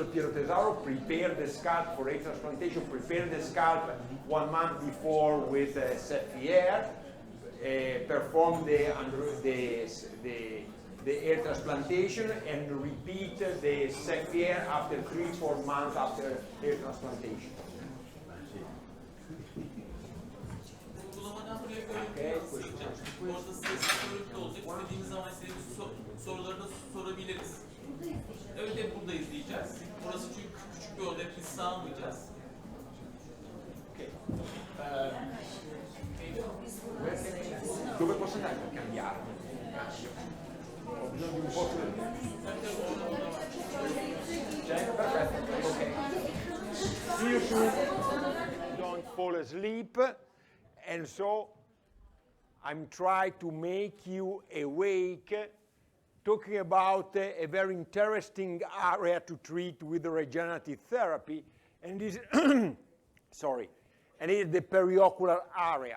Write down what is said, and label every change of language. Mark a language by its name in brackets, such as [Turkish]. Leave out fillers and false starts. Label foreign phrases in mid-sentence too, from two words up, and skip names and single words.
[English] Piero Tesaro prepare the scalp for hair transplantation, prepare the scalp 1 month before with Seffiline, perform the hair transplantation, and repeat the Seffiline after 3-4 months after hair transplantation. Okay, [Turkish] orada size görüntü olacak. İstediğimiz zaman istediğimiz soruları da sorabiliriz. Evet, hep burada izleyeceğiz. Burası çünkü küçük bir oda, hep biz sağlamayacağız. [Italian] Dove posso andare per cambiare? Ho bisogno di un po' più. Perfetto, ok. [English] See you soon. Don't fall asleep, and so I'm trying to make you awake, talking about a very interesting area to treat with regenerative therapy, and this sorry, and it is the periocular area.